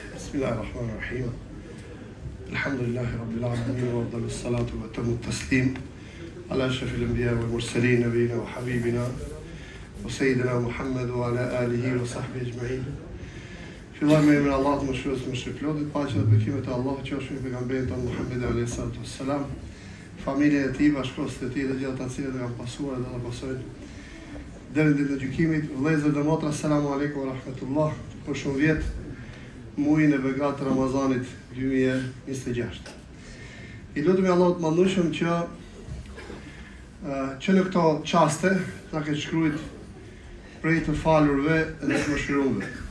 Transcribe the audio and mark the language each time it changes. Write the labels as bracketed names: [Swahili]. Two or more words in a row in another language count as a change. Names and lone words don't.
[Arabic] بسم الله الرحمن الرحيم. الحمد لله رب العالمين وأفضل الصلاة وأتم التسليم على أشرف الأنبياء والمرسلين نبينا وحبيبنا وسيدنا محمد وعلى آله وصحبه أجمعين. [Albanian] Filloj me emrin e Allahut mëshirës më shpëlodit, paqja dhe bekimet e Allahut qofshin mbi pejgamberin tonë Muhammed [Arabic] عليه الصلاة والسلام, [Albanian] familjen e tij, bashkëshortët e tij dhe gjithë ata që kanë pasuar dhe ata pasojnë deri në ditën e gjykimit. Vëllezër dhe motra, [Arabic] السلام عليكم ورحمة الله. [Albanian] Për shumë vjet muajin e begat Ramazanit 2026. I lutemi Allahut mëndueshëm që në këto çaste na ke shkruajt prej të falurve dhe të mëshiruarve.